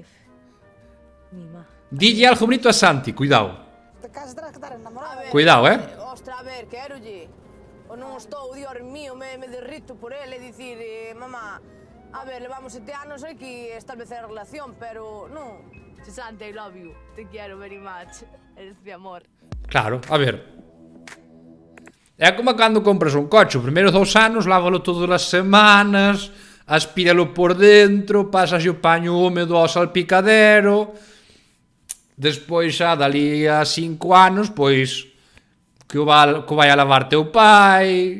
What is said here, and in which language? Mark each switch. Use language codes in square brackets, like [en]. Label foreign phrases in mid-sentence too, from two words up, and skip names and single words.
[gl] Mima. Dille algo bonito a Santi, cuidado. Te casas terás que estar enamorado. Cuidado, Ostra, a ver, quérolle. O non estou, [es] Dios mío, [gl] me derrito por ele e dicir, mamá, a ver, levamos 7 anos aquí establecer a relación, pero non. Che, Santi, [en] I love you. [es] Te quiero [en] very much. [es] Eres mi amor. [gl] Claro, a ver. É como cando compras un coche, os primeiros 2 anos lávalo todas as semanas, aspíralo por dentro, pasas o paño húmedo ao salpicadero. Despois xa, dali a 5 anos, pois que o vai a lavar teu pai.